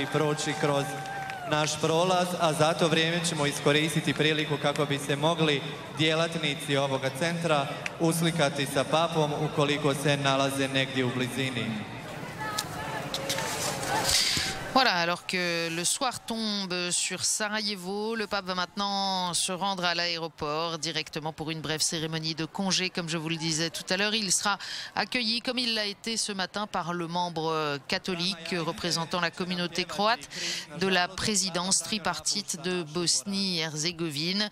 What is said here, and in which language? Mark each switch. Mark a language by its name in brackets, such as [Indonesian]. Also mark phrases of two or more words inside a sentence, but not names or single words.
[Croatian] proći kroz naš prolaz, a za to vrijeme ćemo iskoristiti priliku kako bi se mogli djelatnici ovoga centra uslikati sa papom ukoliko se nalaze negdje u blizini. [French] Voilà, alors que le soir tombe sur Sarajevo, le pape va maintenant se rendre à l'aéroport directement pour une brève cérémonie de congé. Comme je vous le disais tout à l'heure, il sera accueilli, comme il l'a été ce matin, par le membre catholique représentant la communauté croate de la présidence tripartite de Bosnie-Herzégovine.